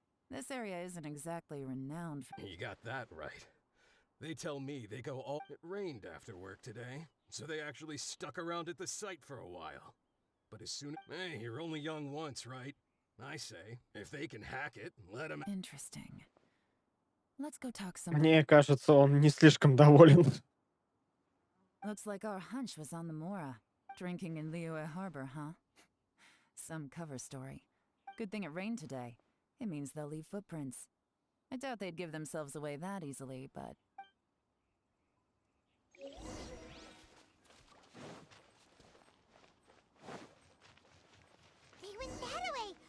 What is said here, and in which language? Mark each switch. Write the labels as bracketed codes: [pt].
[en] This area isn't exactly renowned for... You got that right. They tell me they go all... It rained after work today, so they actually stuck around at the site for a while. But as soon... Hey, you're only young once, right? I say, if they can hack it, let them... Interesting. Let's go talk some... [ru] Мне кажется, он не слишком доволен. [en] Looks like our hunch was on the Mora. Drinking in Liyue Harbor, huh? Some cover story. Good thing it rained today. It means they'll leave footprints. I doubt they'd give themselves away that easily, but... They went that way.